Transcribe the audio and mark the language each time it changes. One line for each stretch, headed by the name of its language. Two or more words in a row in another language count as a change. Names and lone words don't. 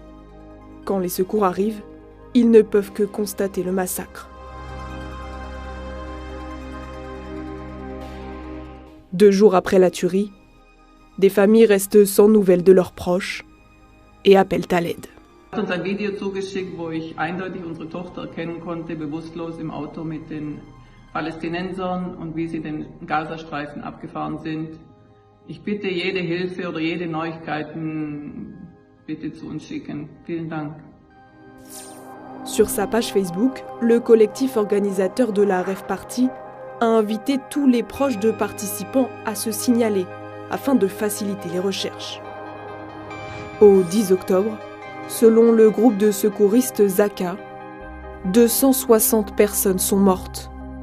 French: Quand les secours arrivent, ils ne peuvent que constater le massacre. 2 jours après la tuerie, des familles restent sans nouvelles de leurs proches et appellent à l'aide.
German: Er hat uns ein Video zugeschickt, wo ich eindeutig unsere Tochter erkennen konnte, bewusstlos im Auto mit den Palästinensern und wie sie den Gazastreifen abgefahren sind. Ich bitte jede Hilfe oder jede Neuigkeiten bitte zu uns schicken. Vielen Dank.
French: Sur sa page Facebook, le collectif organisateur de la Rave Party a invité tous les proches de participants à se signaler afin de faciliter les recherches. Au 10 octobre, selon le groupe de secouristes Zaka, 260 personnes sont mortes.